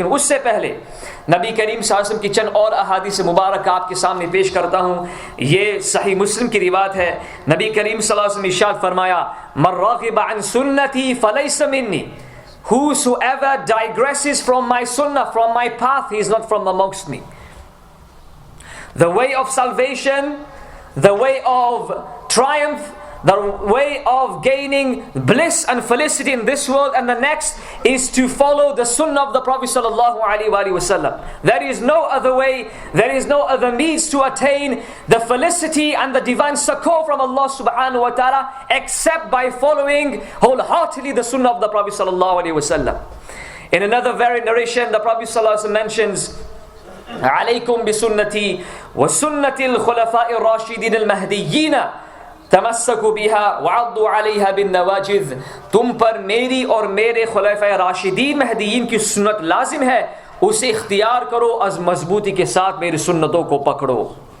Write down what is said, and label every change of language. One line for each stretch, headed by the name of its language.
Urdu: لیکن اس سے پہلے نبی کریم صلی اللہ علیہ وسلم کی چند اور احادیث مبارکہ آپ کے سامنے پیش کرتا ہوں. یہ صحیح مسلم کی روایت ہے. نبی کریم صلی اللہ علیہ وسلم ارشاد فرمایا
Arabic: من راغب عن سنتی فلیس منی,
English: whosoever digresses from my sunnah, from my path, he is not from amongst me. The way of salvation, the way of triumph, the way of gaining bliss and felicity in this world and the next is to follow the sunnah of the Prophet sallallahu alaihi wasallam. There is no other way, there is no other means to attain the felicity and the divine succor from Allah subhanahu wa ta'ala except by following wholeheartedly the sunnah of the Prophet sallallahu alaihi wasallam. In another very narration, the Prophet sallallahu alaihi wasallam mentions
Arabic: عليكم بسنتي وسنة الخلفاء الراشدين المهديين تمسكوا بها وعضوا عليها بالنواجذ.
Urdu: تم پر میری اور میرے خلفاء راشدین مہدیین کی سنت لازم ہے, اسے اختیار کرو, از مضبوطی کے ساتھ میری سنتوں کو پکڑو.